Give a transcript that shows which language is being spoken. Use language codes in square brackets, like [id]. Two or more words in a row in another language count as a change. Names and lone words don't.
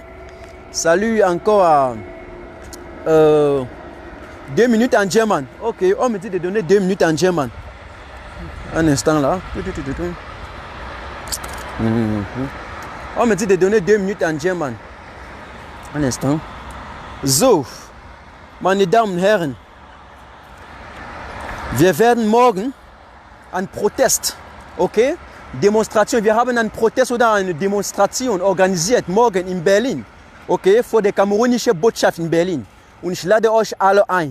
[fr] Salut encore à 2 minutes en German. Ok, on me dit de donner 2 minutes en German. Un instant là. On me dit de donner 2 minutes en German. Un instant. [de] So, meine Damen und Herren, wir werden morgen einen Protest, okay? Demonstration. Wir haben einen Protest oder eine Demonstration organisiert morgen in Berlin, okay? Vor der kamerunischen Botschaft in Berlin. Und ich lade euch alle ein.